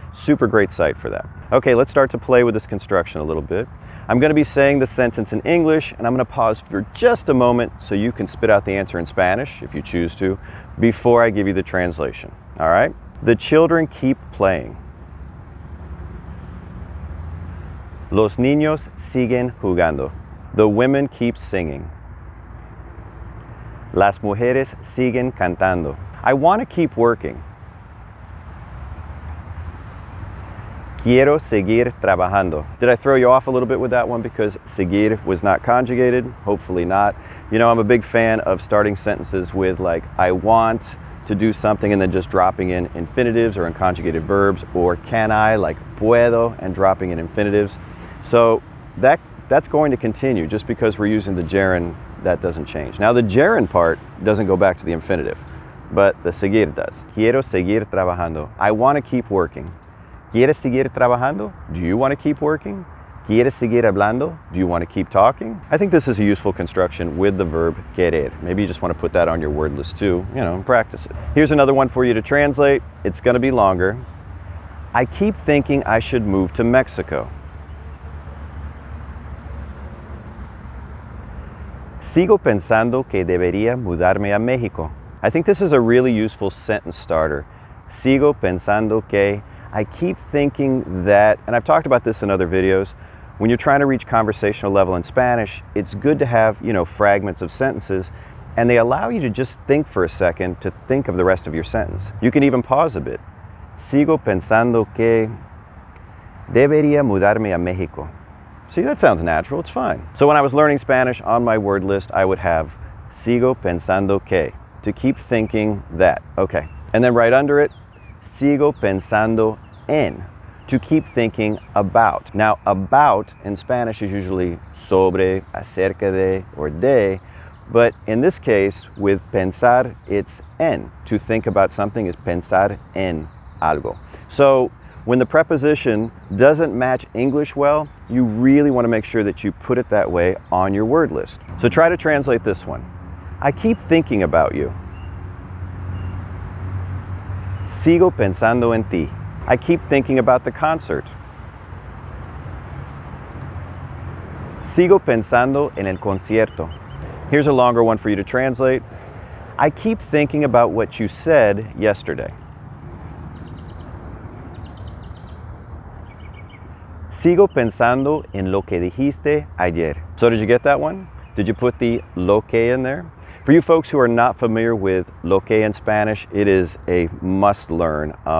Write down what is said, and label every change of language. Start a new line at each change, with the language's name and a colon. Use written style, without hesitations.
English: Super great site for that. Okay, let's start to play with this construction a little bit. I'm going to be saying the sentence in English, and I'm going to pause for just a moment so you can spit out the answer in Spanish, if you choose to, before I give you the translation. All right? The children keep playing.
Spanish: Los niños siguen jugando.
English: The women keep singing.
Spanish: Las mujeres siguen cantando.
English: I want to keep working.
Spanish: Quiero seguir trabajando.
English: Did I throw you off a little bit with that one because seguir was not conjugated? Hopefully not. You know, I'm a big fan of starting sentences with like, I want to do something, and then just dropping in infinitives or in conjugated verbs, or can I, like puedo, and dropping in infinitives. So that's going to continue. Just because we're using the gerund, that doesn't change. Now the gerund part doesn't go back to the infinitive, but the seguir does.
Spanish: Quiero seguir trabajando.
English: I want to keep working.
Spanish: ¿Quieres seguir trabajando?
English: Do you want to keep working?
Spanish: ¿Quieres seguir hablando?
English: Do you want to keep talking? I think this is a useful construction with the verb querer. Maybe you just want to put that on your word list too, you know, and practice it. Here's another one for you to translate. It's going to be longer. I keep thinking I should move to Mexico.
Spanish: Sigo pensando que debería mudarme a México.
English: I think this is a really useful sentence starter.
Spanish: Sigo pensando que,
English: I keep thinking that, and I've talked about this in other videos, when you're trying to reach conversational level in Spanish, it's good to have, you know, fragments of sentences, and they allow you to just think for a second to think of the rest of your sentence. You can even pause a bit.
Spanish: Sigo pensando que debería mudarme a México.
English: See, that sounds natural, it's fine. So when I was learning Spanish, on my word list, I would have
Spanish: sigo pensando que,
English: to keep thinking that, okay. And then right under it,
Spanish: sigo pensando en,
English: to keep thinking about. Now, about in Spanish is usually sobre, acerca de, or de, but in this case, with pensar, it's en. To think about something is
Spanish: pensar en algo.
English: So when the preposition doesn't match English well, you really want to make sure that you put it that way on your word list. So try to translate this one. I keep thinking about you.
Spanish: Sigo pensando en ti.
English: I keep thinking about the concert.
Spanish: Sigo pensando en el concierto.
English: Here's a longer one for you to translate. I keep thinking about what you said yesterday.
Spanish: Sigo pensando en lo que dijiste ayer.
English: So did you get that one? Did you put the lo que in there? For you folks who are not familiar with lo que in Spanish, it is a must learn.